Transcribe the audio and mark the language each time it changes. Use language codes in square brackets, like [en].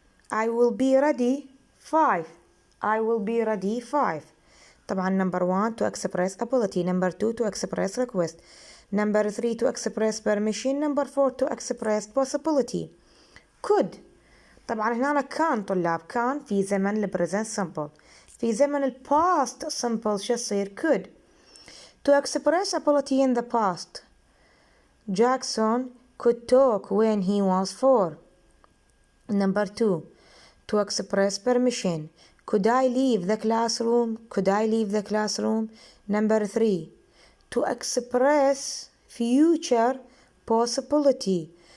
[en] I will be ready 5. I will be ready 5. طبعا number 1 to express ability. Number 2 to express request. Number 3 to express permission. Number 4 to express possibility. Could. [ar] طبعا هنا كان طلاب كان في زمن ال present simple. في زمن ال past simple شو يصير could. [en] To express ability in the past. Jackson could talk when he was 4. Number 2 to express permission. Could I leave the classroom? Could I leave the classroom? Number 3 to express future possibility.